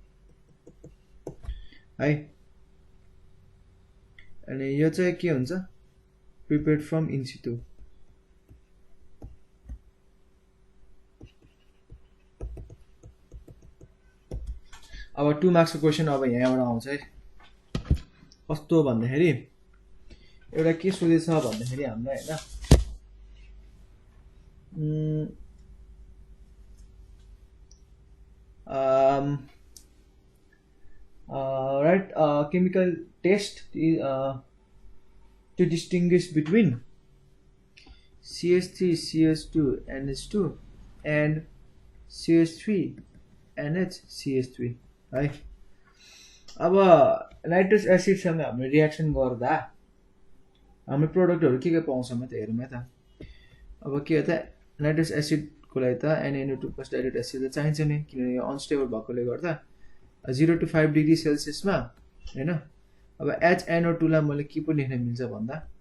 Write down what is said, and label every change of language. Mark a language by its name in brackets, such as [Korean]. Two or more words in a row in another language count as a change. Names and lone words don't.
[Nepali] है अनि यो चाहिँ के हुन्छ [English] prepared from in situ [Nepali] अब 2 मार्क्सको क्वेसन अब यहाँबाट आउँछ है कस्तो भन्दाखेरि एउटा के सोधेछ भन्दाखेरि हामीलाई [English] हैन right chemical test to distinguish between CH3 CH2 NH2 and CH3 NH CH3 [Nepali] है अब [English] nitrous acid [Nepali] सँग हामीले रिएक्सन गर्दा हाम्रो प्रोडक्टहरु के पाउँछ म त हेरौँ है त अब के हो त [English] nitrous acid [Nepali] को लागि त NaNO2 [English] plus direct acid [Nepali] चाहिन्छ नि किनभने यो अनस्टेबल भएकोले गर्दा 0 to 5 डिग्री सेल्सियसमा हैन अब HNO2 लाई मैले के पो लेख्न मिल्छ भन्दा